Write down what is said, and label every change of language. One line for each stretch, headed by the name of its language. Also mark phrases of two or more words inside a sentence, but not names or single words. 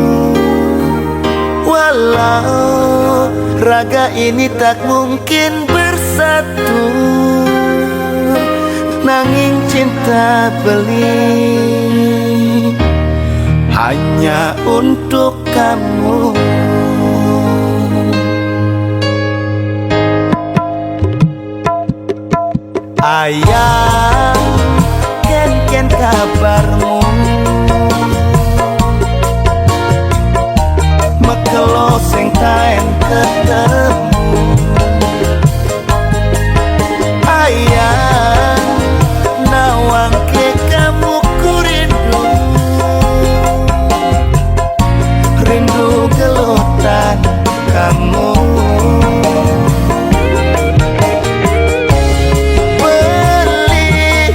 Indonesian: Walau raga ini tak mungkin bersatu,
Balinese: nanging cinta beli
Indonesian: hanya untuk kamu.
Balinese: Ayang, ken kabarmu? Mekelo sing taen ketemu. Ayang, nawang ke
Indonesian: kamu ku rindu.
Balinese: Rindu gelutan kamu. Beli